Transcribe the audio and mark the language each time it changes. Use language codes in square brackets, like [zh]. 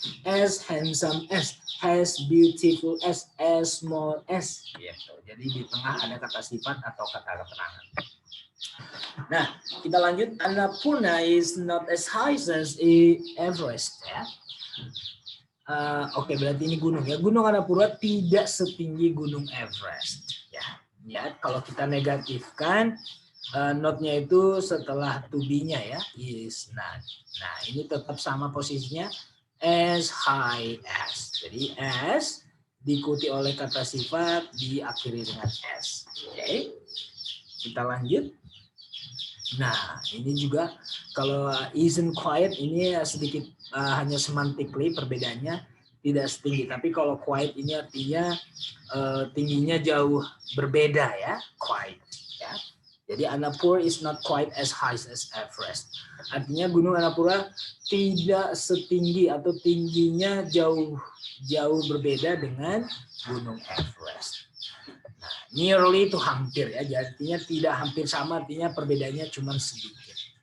[en] As handsome as, as beautiful as small as gitu. [id] Jadi di tengah ada kata sifat atau kata keterangan. Nah, kita lanjut. [en] Annapurna is not as high as Everest ya. [id] Oke, berarti ini gunung ya. Gunung Annapurna tidak setinggi Gunung Everest ya. Ya, kalau kita negatifkan note-nya itu setelah to be-nya ya, [en] is not. [id] Nah, ini tetap sama posisinya [en] as high as. [id] Jadi as diikuti oleh kata sifat diakhiri dengan s. Oke. Kita lanjut. Nah, ini juga kalau [en] isn't quiet [id] ini sedikit hanya semantically perbedaannya tidak setinggi, tapi kalau quiet ini artinya tingginya jauh berbeda ya, quiet ya. [en] Jadi Annapurna is not quite as high as Everest. [id] Artinya Gunung Annapurna tidak setinggi atau tingginya jauh berbeda dengan Gunung Everest. Nah, nearly itu hampir ya, jadi artinya tidak hampir sama, artinya perbedaannya cuma sedikit.